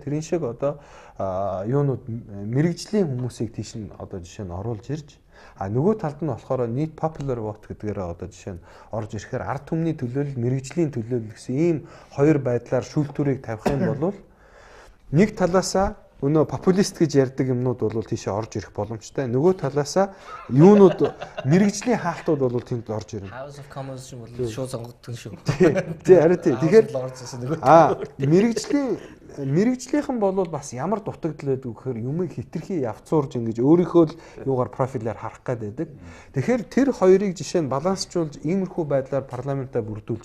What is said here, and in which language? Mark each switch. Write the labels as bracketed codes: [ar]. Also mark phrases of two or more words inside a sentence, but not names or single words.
[mn] Тэрийн шиг одоо юунууд мэрэгжлийн хүмүүсийг тийш нь одоо жишээ нь оруулж ирж нөгөө талд нь болохоор нийт [en] popular vote [mn] гэдгээр одоо жишээ нь орж ирэхээр ард түмний төлөөлөл мэрэгжлийн төлөөлөл гэсэн ийм хоёр байдлаар шүүлтүүрийг тавих юм бол нэг талаасаа өнөө популист гэж ярьдаг юмнууд бол тийшээ орж ирэх боломжтой. Нөгөө талаасаа юунууд мэрэгжлийн хаалтууд бол тэнд орж ирнэ. House of Commons шиг бол шууд сонгогдсон шүү. Тий, харин тий. Тэгэхээр мэрэгжлийнхэн бол бас ямар дутагдал байдаг гэхээр юмыг хитрхи явцуурж ингэж өөрийнхөө л юугаар профилаар харах гээд байдаг. Тэгэхээр тэр хоёрыг жишээ нь балансчуулж иймэрхүү байдлаар парламентаа бүрдүүлж